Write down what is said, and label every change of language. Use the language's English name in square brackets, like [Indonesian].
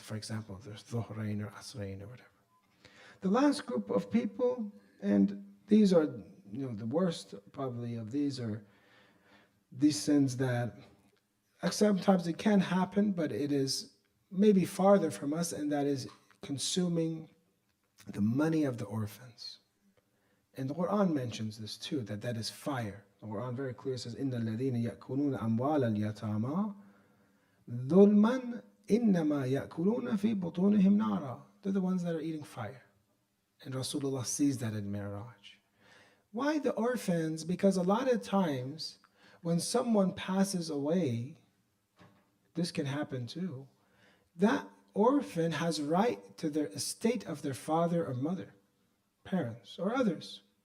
[English] For example, there's dhuhrain or asrain or whatever. The last group of people, and these are the worst probably of these, are these sins that sometimes it can happen, but it is maybe farther from us, and that is consuming the money of the orphans. And the Quran mentions this too, that is fire. The Quran very clear says, [Arabic] إِنَّ الَّذِينَ يَأْكُلُونَ أَمْوَالَ الْيَتَامَى ظُلْمًا إِنَّمَا يَأْكُلُونَ فِي بُطُونِهِمْ نَارًا. [English] They're the ones that are eating fire. And Rasulullah sees that in Mi'raj. Why the orphans? Because a lot of times when someone passes away, this can happen too, that orphan has right to their estate of their father or mother, parents or others.